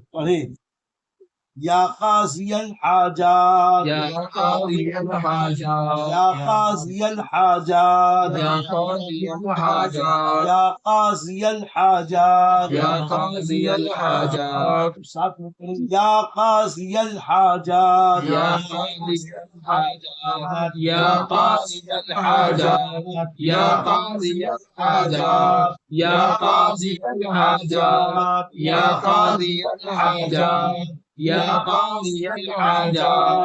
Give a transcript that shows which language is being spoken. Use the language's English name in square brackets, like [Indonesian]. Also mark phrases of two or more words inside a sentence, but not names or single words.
[Arabic] پڑھیں یا قاضی الحاجات یا قاضی الحاجات. یا قاضی الحاجات یا قاضی الحاجات. یا قاضی الحاجات یا قاضی الحاجات. [Urdu] ساتھ میں پڑھیں [Arabic] یا قاضی الحاجات یا قاضی الحاجات. یا قاضی الحاجات. یا قاضی الحاجات. یا قاضی الحاجات. یا قاضی الحاجات. یا قاضی الحاجات.